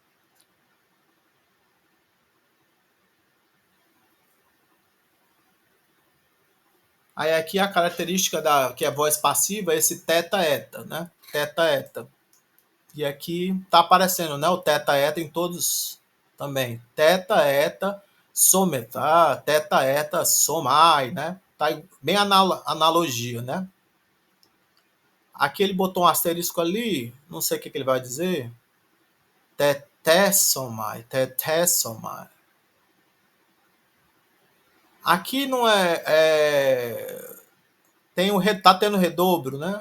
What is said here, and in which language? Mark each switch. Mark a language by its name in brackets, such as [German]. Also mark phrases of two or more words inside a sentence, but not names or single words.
[Portuguese] Aí aqui a característica que é voz passiva é esse teta-eta, né? Teta-eta. E aqui tá aparecendo, né? O teta-eta em todos também. Teta-eta, someta, teta-eta, somai, né? Tá bem analogia, né? Aqui ele botou um asterisco ali, não sei o que ele vai dizer. Tetessomai, tetessomai. Aqui não tá tendo redobro, né?